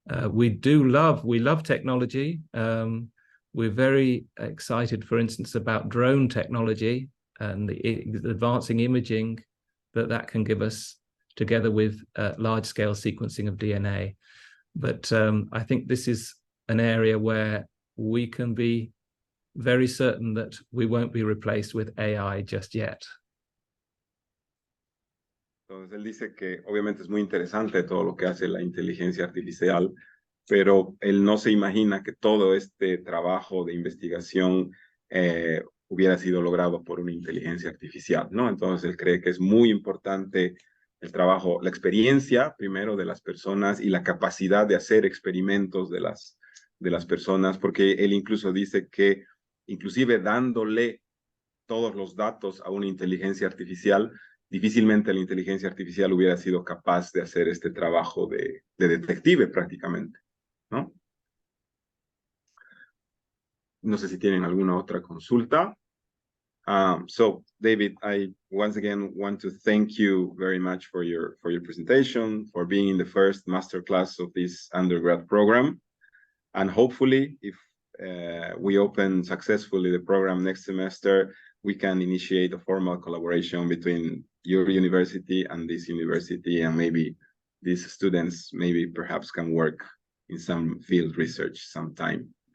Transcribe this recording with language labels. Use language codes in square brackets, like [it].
[en] We love technology. We're very excited, for instance, about drone technology and the advancing imaging that can give us, together with large-scale sequencing of DNA. But I think this is an area where we can be very certain that we won't be replaced with AI just yet. [es] Entonces él dice que obviamente es muy interesante todo lo que hace la inteligencia artificial, pero él no se imagina que todo este trabajo de investigación hubiera sido logrado por una inteligencia artificial, ¿no? Entonces él cree que es muy importante el trabajo, la experiencia primero de las personas y la capacidad de hacer experimentos de las personas, porque él incluso dice que inclusive dándole todos los datos a una inteligencia artificial, difícilmente la inteligencia artificial hubiera sido capaz de hacer este trabajo de detective prácticamente, ¿no? No sé si tienen alguna otra consulta. [en] So, David, I once again want to thank you very much for your presentation, for being in the first masterclass of this undergrad program. And hopefully, if we open successfully the program next semester, we can initiate a formal collaboration between your university and this university, and maybe these students maybe perhaps can work in some field research sometime.